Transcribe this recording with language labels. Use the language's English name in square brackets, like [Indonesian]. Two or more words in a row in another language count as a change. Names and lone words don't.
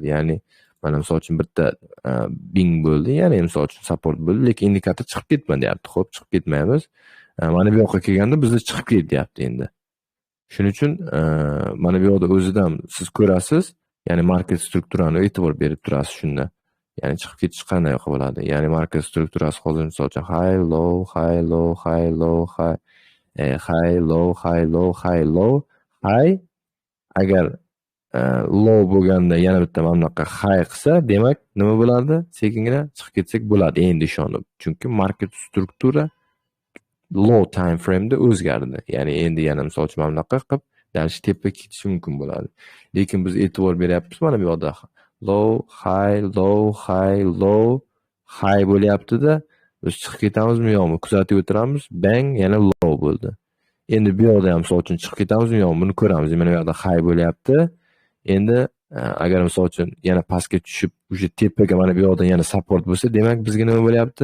[Uzbek] Ya'ni mana misol uchun bitta bing bo'ldi, ya'ni misol uchun support bo'ldi, lekin indikator chiqib ketma deyapti. Xo'p, chiqib ketmaymiz. Mana bu yoqqa kelganda bizda chiqib ket deyapti endi. Shuning uchun mana bu yerda o'zidan siz ko'rasiz, ya'ni market strukturani e'tibor berib turasiz shunda. Ya'ni chiqib ketish qanday bo'ladi? Ya'ni market strukturasi hozir misol uchun [English] high, low, high, low, high, low, high, high, low, high, low, high, low, high. [Uzbek] Agar low bo'lganda yana bitta mana bunaqa high qilsa, demak nima bo'ladi? Sekingina chiqib ketsak bo'ladi endi ishonib. Chunki market struktura [English] low time frame [Uzbek] da o'zgardi. Ya'ni endi yana misol uchun mana bunaqa qilib dalish tepaga ketishi mumkin bo'ladi. Lekin biz e'tibor beryapmiz mana bu yerda [English] low, high, low, high, low, high [Uzbek] bo'lyapti-da, biz chiqib ketamizmi yo'qmi kuzatib o'tiramiz. Bang, yana low bo'ldi. Endi bu yerda ham misol uchun chiqib ketamizmi yo'qmi buni ko'ramiz. Mana bu yerda high bo'lyapti. Endi agar misol uchun yana pastga tushib, o'sha tepaga mana bu yerdan yana support bo'lsa, demak bizga nima bo'lyapti?